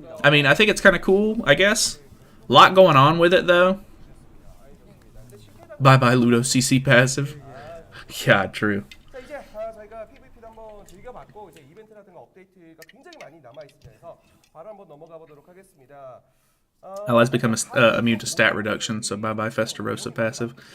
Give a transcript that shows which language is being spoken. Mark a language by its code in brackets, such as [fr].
[en] I mean, I think it's kind of cool, I guess. A lot going on with it though. Bye bye Ludo CC passive. Yeah, true. [ko] 자 이제 저희가 PVP도 한번 즐겨봤고 이제 이벤트라든가 업데이트가 굉장히 많이 남아 있으면서 바로 한번 넘어가 보도록 하겠습니다. [en] Allies become immune to stat reduction, so bye bye Festarossa passive.